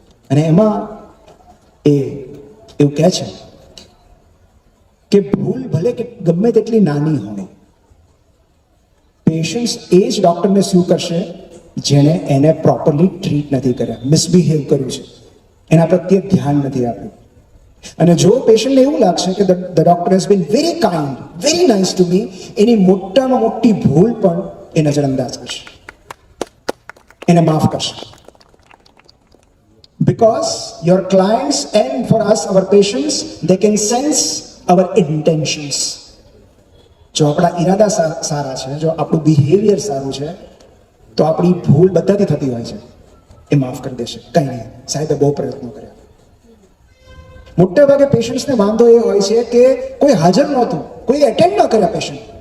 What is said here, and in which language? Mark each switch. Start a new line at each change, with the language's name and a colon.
Gujarati: અને એમાં એ એવું કહે છે કે ભૂલ ભલે કે ગમે તેટલી નાની હોય, પેશન્ટ્સ એ જ ડૉક્ટરને સ્યુ કરશે જેણે એને પ્રોપરલી ટ્રીટ નથી કર્યા, મિસબિહેવ કર્યું છે, એના પ્રત્યે ધ્યાન નથી આપ્યું. અને જો પેશન્ટને એવું લાગશે કે
English: the doctor has been very kind, very nice to me,
Gujarati: એની મોટામાં મોટી ભૂલ પણ એ નજરઅંદાજ કરશે, એને માફ કરશે.
English: Because your clients and for us, our patients, they can sense our intentions.
Gujarati: જો આપણા ઈરાદા સારા છે, જો આપણું બિહેવિયર સારું છે, તો આપણી ભૂલ બધાથી થતી હોય છે, એ માફ કરી દેશે. કંઈ નહીં, સાહેબે બહુ પ્રયત્નો કર્યા. મોટા ભાગે પેશન્ટ્સને વાંધો એ હોય છે કે કોઈ હાજર નહોતું, કોઈ એટેન્ડ ન કર્યા પેશન્ટ.